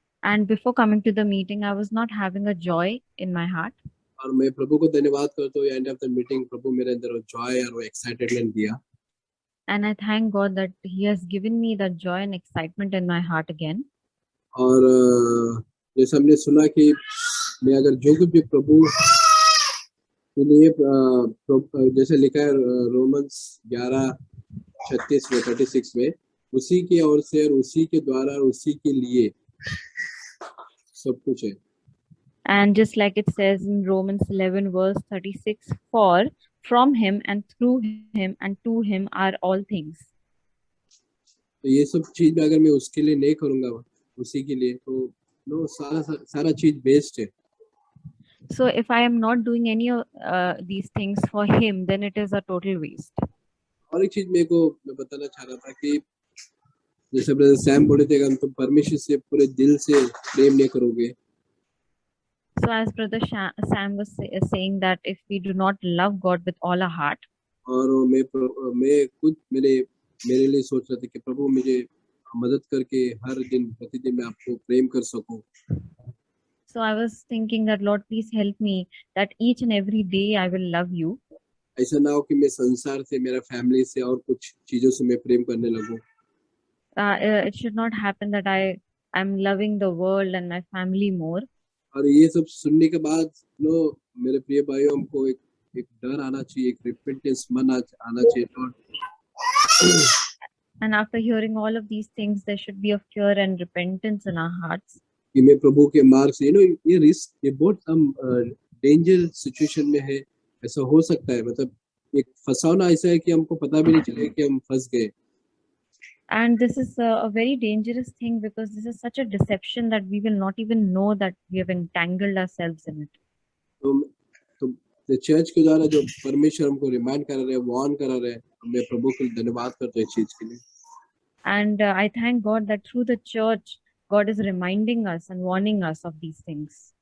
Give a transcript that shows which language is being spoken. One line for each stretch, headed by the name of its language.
English: And before coming to the meeting, I was not having a joy in my heart.
Hindi: और मैं प्रभु को धन्यवाद करता हूँ,
English: end of the meeting
Hindi: प्रभु मेरे अंदर वो जॉय और वो एक्साइटेडमेंट दिया.
English: And I thank God that He has given me that joy and excitement in my heart again.
Hindi: और जैसे हमने सुना कि मैं अगर जो कुछ भी प्रभु के लिए जैसे लिखा है रोमन्स 11:36 में 36 में, उसी की ओर से और उसी के द्वारा और उसी के लिए सब कुछ है.
English: And just like it says in Romans 11 verse 36, for from Him and through Him and to Him are all things.
Hindi: तो ये सब चीज अगर मैं उसके लिए नहीं करूंगा, उसी के लिए, तो सारा चीज बेस्ट है.
English: So if I am not doing any of these things for Him, then it is a total waste.
Hindi: और एक चीज मैं बताना चाह रहा था कि जैसे ब्रदर सैम बोले थे, अगर तुम परमेश्वर से पूरे दिल से प्रेम नहीं करोगे.
English: So as Brother Sam was saying that if we do not love God with all our heart,
Hindi: और मैं खुद मेरे लिए सोच रहा था कि प्रभु मुझे मदद करके हर दिन प्रतिदिन मैं आपको प्रेम कर सकूं.
English: So I was thinking that Lord, please help me that each and every day I will love you.
Hindi: ऐसा ना हो कि मैं संसार से, मेरा फैमिली से और कुछ चीजों से मैं प्रेम करने लगूं.
English: It should not happen that I'm loving the world and my family more.
Hindi: और ये सब सुनने के बाद मेरे प्रिय भाइयों, हमको एक डर आना चाहिए, एक रिपेंटेंस मन आना चाहिए.
English: And after hearing all of these things, there should be a fear and repentance in our hearts.
Hindi: कि मैं प्रभु के मार्ग से ये रिस्क, ये बहुत हम
English: danger situation
Hindi: में है. ऐसा हो सकता है, मतलब एक फंसाना ऐसा है कि हमको पता भी नहीं चलेगा कि हम फंस गए.
English: And this is a very dangerous thing, because this is such a deception that we will not even know that we have entangled ourselves in it.
Hindi: तो चर्च के द्वारा जो परमेश्वर हमको रिमाइंड कर रहे हैं, वार्न कर रहे हैं, मैं प्रभु को धन्यवाद करता हूं इस चीज के लिए.
English: And I thank God that through the church, God is reminding us and warning us of these things.